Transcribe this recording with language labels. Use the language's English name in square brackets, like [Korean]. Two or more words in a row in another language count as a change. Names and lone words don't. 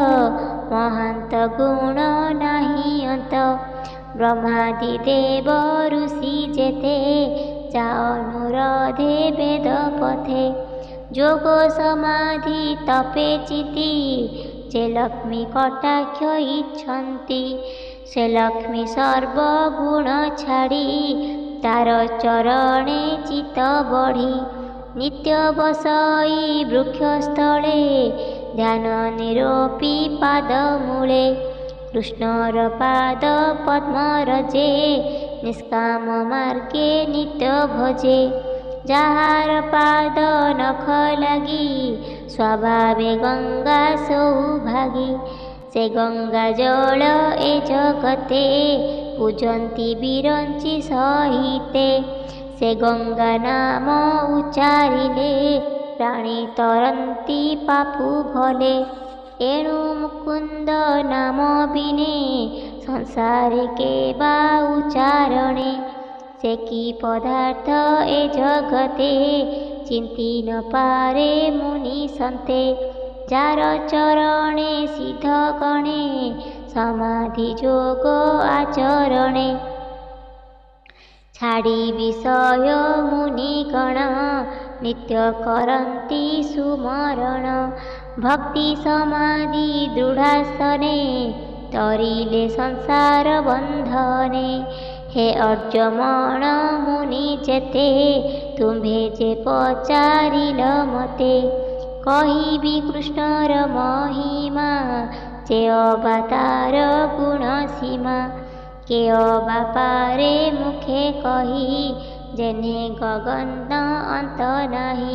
[Odia] ମହାନ୍ତ ଗୁଣ ନାହି ଅନ୍ତ ବ୍ରହ୍ମାଦି ଦେବ ଋଷି ଯେତେ ଯା ଅନୁରାଧେ ବେଦ ପଥେ ଯୋଗ ସମାଧି ତପେ ଚିତି ଯେ ଲକ୍ଷ୍ମୀ କଟାକ୍ଷ ଇଚ୍ଛନ୍ତି ସେ ଲକ୍ଷ୍ମୀ ସର୍ବଗୁଣ ଛାଡ଼ି ତାର ଚରଣେ ଚିତ ବଢ଼ି ନିତ୍ୟ ବସଇ ବୃକ୍ଷସ୍ଥଳେ ଧ୍ୟାନ ନିରୋପି ପାଦ ମୂଳେ କୃଷ୍ଣର ପାଦ ପଦ୍ମ ରଜେ ନିଷ୍କାମ ମାର୍ଗେ ନିତ୍ୟ ଭଜେ ଯାହାର ପାଦ ନଖ ଲଗି ସ୍ୱଭାବେ ଗଙ୍ଗା ସୌଭାଗୀ ସେ ଗଙ୍ଗା ଜଳ ଏ ଜଗତେ ପୂଜନ୍ତି ବିରଞ୍ଚି ସହିତେ ସେ ଗଙ୍ଗା ନାମ ଉଚ୍ଚାରିଲେ ପ୍ରାଣୀ ତରନ୍ତି ପାପୁ ଭଲେ ଏଣୁ ମୁକୁନ୍ଦ ନାମ ବିନେ ସଂସାରେ କେ ବା ଉଚ୍ଚାରଣେ ସେ କି ପଦାର୍ଥ ଏ ଜଗତେ ଚିନ୍ତି ନ ପାରେ ମୁନି ସନ୍ତେ ଯାର ଚରଣେ ସିଦ୍ଧ ଗଣେ ସମାଧି ଯୋଗ ଆଚରଣେ ଛାଡ଼ି ବିଷୟ ମୁନି ଗଣ ନିତ୍ୟ କରନ୍ତି ସୁମରଣ ଭକ୍ତି ସମାଧି ଦୃଢ଼ାସନେ ତରିଲେ ସଂସାର ବନ୍ଧନେ। ହେ ଅର୍ଜମଣ ମୁନି ଯେତେ ତୁମ୍ଭେ ଯେ ପଚାରିଲ ମତେ କହିବି କୃଷ୍ଣର ମହିମା ଯେ ଅବତାର ଗୁଣ ସୀମା କେ ଅବା ପାରେ ମୁଖେ କହି ଯେନେ ଗଗନ ଅନ୍ତ ନାହି।